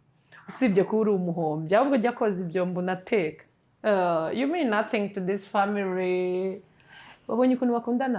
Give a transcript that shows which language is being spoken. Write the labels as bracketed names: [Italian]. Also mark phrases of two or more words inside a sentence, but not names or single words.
[Kinyarwanda] Usibye ko uri umuhombya ahubwo jya koza ibyombo nateka. [English] You mean nothing to this family. [Kinyarwanda] Wabonye ukuntu bakundana?